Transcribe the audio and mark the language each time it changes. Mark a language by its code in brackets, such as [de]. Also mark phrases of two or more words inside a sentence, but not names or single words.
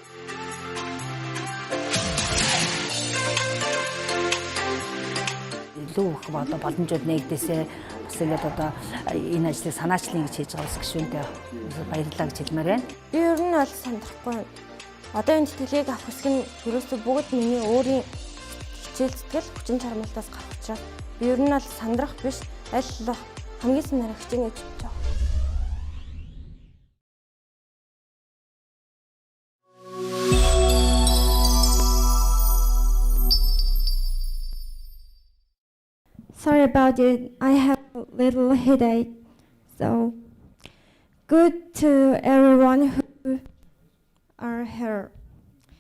[mn] Илүү их одоо боломжууд нэгдээсээ бас ингээд одоо энэ ажлыг санаачлан гэж хийж байгаа ус гишүүнтэй баярлалаа гэж хэлмээр байна. Би ер нь бол сандрахгүй байна. Одоо энэ тэтгэлгийг авах хэсэг нь ерөөсөө бүгд миний өөрийн хичээл зүтгэл хүчин чармайлтаас гарах учраас би ер нь бол сандрах биш аль болох хамгийн санаараа хичээнэ гэж бодож байгаа. [en] Sorry about it. I have a little headache. So good to everyone who are here.